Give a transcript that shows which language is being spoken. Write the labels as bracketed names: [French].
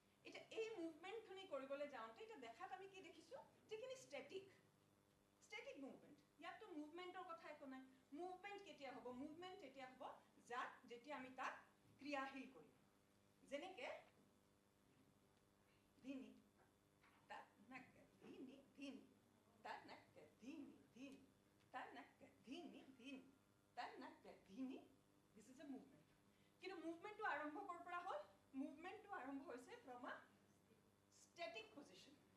[Assamese] এতিয়া এই মুভমেণ্টখিনি কৰিবলৈ যাওঁতে এতিয়া দেখাত আমি কি দেখিছোঁ, যিখিনি ষ্টেটিক মুভমেণ্ট, ইয়াততো মুভমেণ্টৰ কথা একো নাই। মুভমেণ্ট কেতিয়া হ'ব? মুভমেণ্ট তেতিয়া হ'ব যেতিয়া আমি তাক ক্ৰিয়াশীল কৰিম। যেনেকৈ ধিনি তাত নাকে ধিনি ধিনি তাত নাকে ধিনি ধিনি তাত নাকে ধিনি ধিনি তাত নাকে ধিনি, [English] This is a movement. [Assamese] কিন্তু মুভমেণ্টটো আৰম্ভ ক'ৰ পৰা হ'ল? মুভমেণ্টটো আৰম্ভ হৈছে [English] From a static position.